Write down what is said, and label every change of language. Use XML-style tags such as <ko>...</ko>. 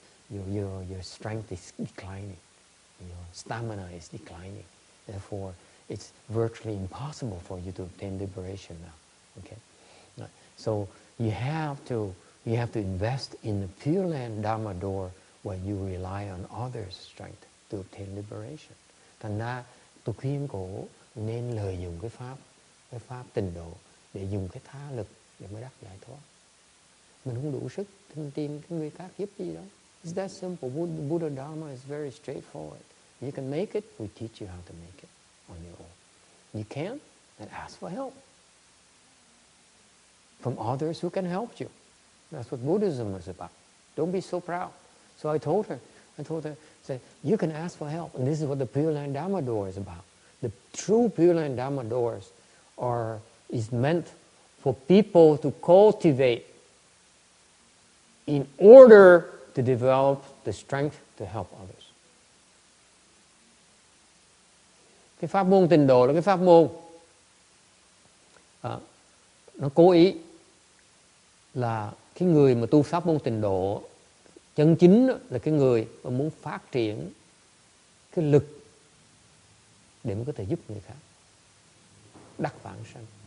<en>Your strength is declining. Your stamina is declining. Therefore, it's virtually impossible for you to obtain liberation now. Okay? So you have to invest in the Pureland Dharma door where you rely on others' strength to obtain liberation.</en> <vi>Thành ra tôi khuyên cổ nên lợi dụng cái pháp tịnh độ để dùng cái tha lực để mới đắc giải thoát. Mình không đủ sức tìm cái người khác giúp gì đó.</vi> <en>It's that simple. Buddha Dharma is very straightforward. You can make it, we teach you how to make it on your own. You can't, then ask for help from others who can help you. That's what Buddhism is about. Don't be so proud. So I told her, say, you can ask for help. And this is what the Pureland Dharma door is about. The true Pureland Dharma doors is meant for people to cultivate in order to develop the strength to help others.</en> <vi>Cái pháp môn tịnh độ là cái pháp môn nó cố ý là cái người mà tu pháp môn tịnh độ chân chính là cái người mà muốn phát triển cái lực để mới có thể giúp người khác đắc vãng sanh.</vi>